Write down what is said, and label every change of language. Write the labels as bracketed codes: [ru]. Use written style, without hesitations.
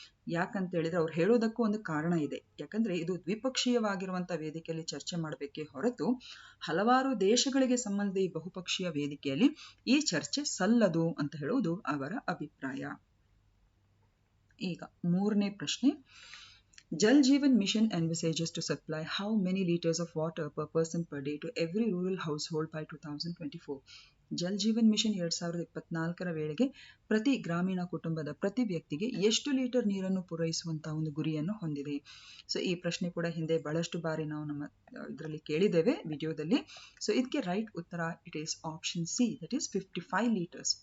[kn] ಯಾಕಂತ ಹೇಳಿದ್ರೆ ಅವ್ರು ಹೇಳೋದಕ್ಕೂ ಒಂದು ಕಾರಣ ಇದೆ. ಯಾಕಂದ್ರೆ ಇದು ದ್ವಿಪಕ್ಷೀಯವಾಗಿರುವಂತಹ ವೇದಿಕೆಯಲ್ಲಿ ಚರ್ಚೆ ಮಾಡಬೇಕೇ ಹೊರತು ಹಲವಾರು ದೇಶಗಳಿಗೆ ಸಂಬಂಧಿಸಿದ ಈ ಬಹುಪಕ್ಷೀಯ ವೇದಿಕೆಯಲ್ಲಿ ಈ ಚರ್ಚೆ ಸಲ್ಲದು ಅಂತ ಹೇಳುವುದು ಅವರ ಅಭಿಪ್ರಾಯ. ಈಗ 3ನೇ ಪ್ರಶ್ನೆ, [en] Jal Jeevan Mission envisages to supply how many liters of water per person per day to every rural household by 2024. [kn] Jal Jeevan mission 2024ರ ವೇಳೆಗೆ ಪ್ರತಿ ಗ್ರಾಮೀಣ ಕುಟುಂಬದ ಪ್ರತಿ ವ್ಯಕ್ತಿಗೆ ಎಷ್ಟು ಲೀಟರ್ ನೀರನ್ನು ಪೂರೈಸುವಂತಹ ಒಂದು ಗುರಿಯನ್ನು ಹೊಂದಿದೆ. ಸೊ ಈ ಪ್ರಶ್ನೆ ಕೂಡ ಹಿಂದೆ ಬಹಳಷ್ಟು ಬಾರಿ ನಾವು ನಮ್ಮ ಇದರಲ್ಲಿ ಕೇಳಿದ್ದೇವೆ ವಿಡಿಯೋದಲ್ಲಿ. [en] so [kn] ಇದಕ್ಕೆ ರೈಟ್ ಉತ್ತರ [en] It is option C, that is 55 litres.